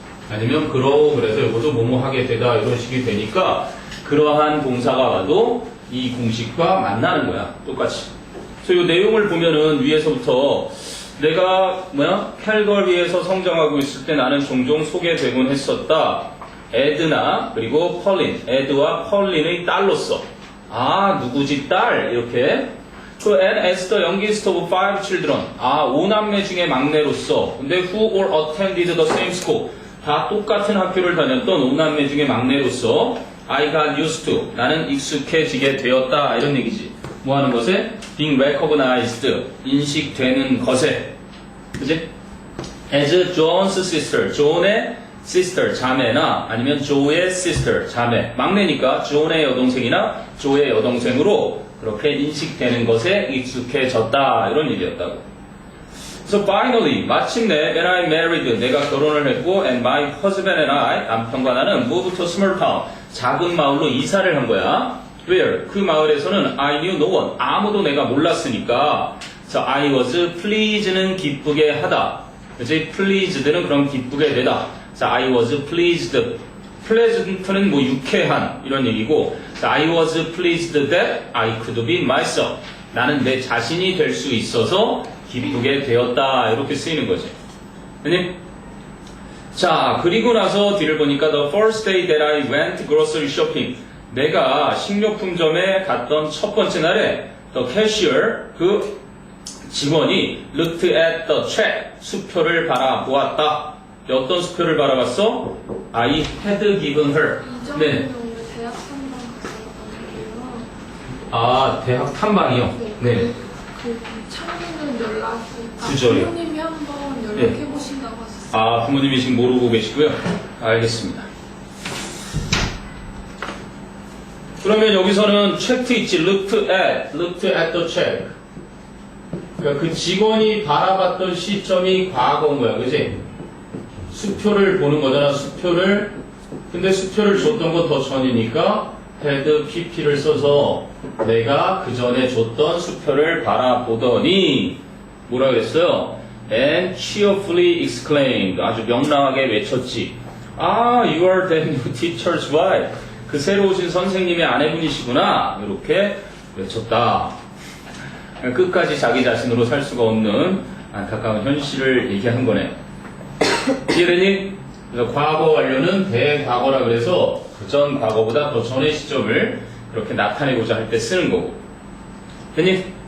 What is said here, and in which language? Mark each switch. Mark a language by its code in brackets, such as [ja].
[ko] 아니면 grow, 그래서 이것도 뭐뭐 하게 되다 이런 식이 되니까 그러한 동사가 와도 이 공식과 만나는 거야. 똑같이. 그래서 이 내용을 보면은 위에서부터 내가 캘거리에서 성장하고 있을 때 나는 종종 소개되곤 했었다. 에드나 그리고 펄린, 에드와 펄린의 딸로서. 아, 누구지 딸 이렇게. [en] 그 and as the youngest of 5 children. [ko] 아, 5남매 중에 막내로서. [en] 근데 who all attended the same school. [ko] 다 똑같은 학교를 다녔던 5남매 중에 막내로서 [en] I got used to. [ko] 나는 익숙해지게 되었다 이런 얘기지. 뭐 하는 것에? [en] being recognized. [ko] 인식되는 것에. 그지? [en] as John's sister. [ko] 존의 sister, 자매나 아니면 조의 sister, 자매. 막내니까 존의 여동생이나 조의 여동생으로 그렇게 인식되는 것에 익숙해졌다 이런 얘기였다고. [en] So finally, [ko] 마침내 [en] when I married, [ko] 내가 결혼을 했고 [en] and my husband and I, [ko] 남편과 나는 [en] moved to small town, [ko] 작은 마을로 이사를 한 거야. [en] Where? [ko] 그 마을에서는 [en] I knew no one, [ko] 아무도 내가 몰랐으니까. [en] So I was pleased는 [ko] 기쁘게 하다. 그치? pleased는 그럼 기쁘게 되다. [en] So I was pleased. pleasant는 [ko] 뭐 유쾌한 이런 얘기고, [en] so I was pleased that I could be myself. [ko] 나는 내 자신이 될 수 있어서 기쁘게 되었다 이렇게 쓰이는 거지. 아니? 자, 그리고 나서 뒤를 보니까 [en] the first day that I went grocery shopping. [ko] 내가 식료품점에 갔던 첫 번째 날에 [en] the cashier, [ko] 그 직원이 [en] looked at the check, [ko] 수표를 바라보았다. 어떤 수표를 바라봤어? [en] I had given her. 네. [ko] 대학 탐방 갔었거든요. 아, 대학 탐방이요? 네. 그 창의는 연락이. 구절이요. 부모님이 한번 연락해 보신다고 하셨어요. 아, 부모님이 지금 모르고 계시고요. 알겠습니다. 그러면 여기서는 체크 있지. [en] looked at the check. [ko] 그러니까 그 직원이 바라봤던 시점이 과거인 거야, 그지? 수표를 보는 거잖아, 수표를. 근데 수표를 줬던 거 더 전이니까 had pp를 써서 내가 그 전에 줬던 수표를 바라보더니 뭐라 그랬어요? [en] And cheerfully exclaimed. [ko] 아주 명랑하게 외쳤지. [en] 아, you are the new teacher's wife. [ko] 그 새로 오신 선생님의 아내분이시구나. 이렇게 외쳤다. 끝까지 자기 자신으로 살 수가 없는 안타까운 현실을 얘기한 거네. 이해되니? 그래서 과거 완료는 대과거라 그래서 그 전 과거보다 더 전의 시점을 그렇게 나타내고자 할 때 쓰는 거고. 됐니?